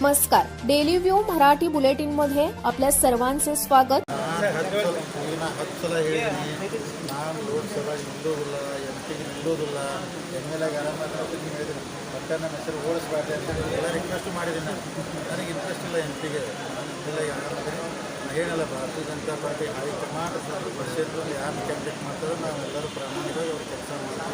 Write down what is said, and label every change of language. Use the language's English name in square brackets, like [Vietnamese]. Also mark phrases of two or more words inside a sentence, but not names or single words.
[Marathi] नमस्कार. डेली व्यू मराठी बुलेटिनमध्ये आपल्या सर्वांचे स्वागत. [Kannada] ಹತ್ತು ಸಲ ಹೇಳಿದ್ದೀನಿ. ನಾನು ಲೋಕಸಭಾ ನಿಲ್ಲೋದಿಲ್ಲ, MP ನಿಲ್ಲೋದಿಲ್ಲ, MLA ಆರಾಮಾಗಿ ಹೇಳಿದ್ದೀನಿ. ಒಟ್ಟು ನನ್ನ ಹೆಸರು ಓಡಿಸ್ಬಾರ್ದು ಅಂತ ಎಲ್ಲ ರಿಕ್ವೆಸ್ಟ್ ಮಾಡಿದ್ದೀನಿ. ನನಗೆ ಇಂಟ್ರೆಸ್ಟ್ ಇಲ್ಲ MP ಗೆ. ಇಲ್ಲ ಯಾರಾದರೆ ಏನಲ್ಲ, ಭಾರತೀಯ ಜನತಾ ಪಾರ್ಟಿ ಹೈಕಮಾಂಡ್ ವರ್ಷದಲ್ಲಿ ಯಾರು ಕ್ಯಾಂಡಿಡೇಟ್ ಮಾಡ್ತಾರೋ ನಾವೆಲ್ಲರೂ ಪ್ರಾಮಾಣಿಕವಾಗಿ ಅವ್ರು ಕೆಲಸ ಮಾಡ್ತೀವಿ.